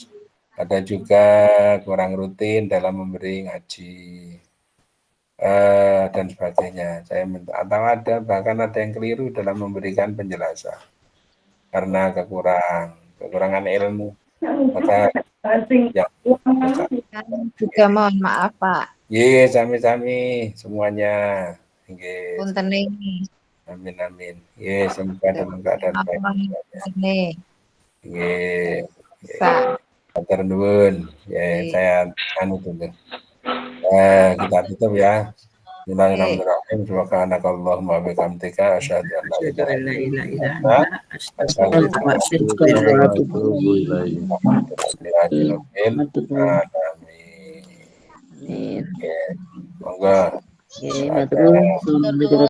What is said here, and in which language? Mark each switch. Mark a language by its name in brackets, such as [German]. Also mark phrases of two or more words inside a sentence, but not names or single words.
[Indonesian] Ada juga kurang rutin dalam memberi ngaji dan sebagainya. Saya minta, atau ada bahkan ada yang keliru dalam memberikan penjelasan karena kekurangan ilmu. Maka ya, juga mohon maaf Pak. [Javanese] Ye, sami-sami semuanya. Ye. Punten niki. Amin amin. [Indonesian] Ye, semoga dalam keadaan baik. [Javanese] Ye. Matur nuwun. [Indonesian] Ya, saya dulu. Kita tutup ya. [Arabic] بسم الله الرحمن الرحيم. سبحانك اللهم وبحمدك أشهد أن لا إله إلا أنت أستغفرك وأتوب إليك. [Javanese] Amin. Monggo.